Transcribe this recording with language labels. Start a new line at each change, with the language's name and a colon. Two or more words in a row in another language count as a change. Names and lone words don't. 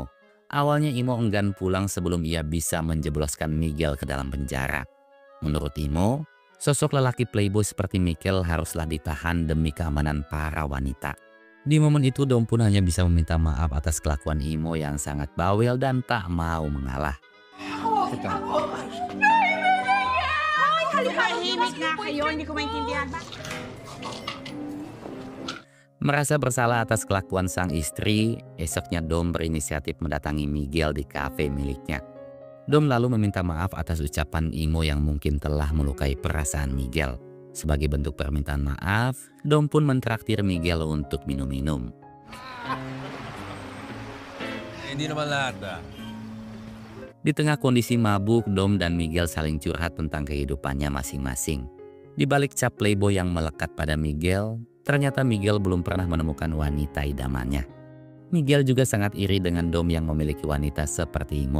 Indonesian: Awalnya Imo enggan pulang sebelum ia bisa menjebloskan Miguel ke dalam penjara. Menurut Imo, sosok lelaki playboy seperti Miguel haruslah ditahan demi keamanan para wanita. Di momen itu Dom pun hanya bisa meminta maaf atas kelakuan Imo yang sangat bawel dan tak mau mengalah.
Filipino: Tahimik nga kayo, hindi ko maintindihan.
Indonesian: Merasa bersalah atas kelakuan sang istri, esoknya Dom berinisiatif mendatangi Miguel di kafe miliknya. Dom lalu meminta maaf atas ucapan Imo yang mungkin telah melukai perasaan Miguel. Sebagai bentuk permintaan maaf, Dom pun mentraktir Miguel untuk minum-minum.
Filipino: Hindi naman lahat
Indonesian: Di tengah kondisi mabuk, Dom dan Miguel saling curhat tentang kehidupannya masing-masing. Di balik cap playboy yang melekat pada Miguel, ternyata Miguel belum pernah menemukan wanita idamannya. Miguel juga sangat iri dengan Dom yang memiliki wanita seperti Imo.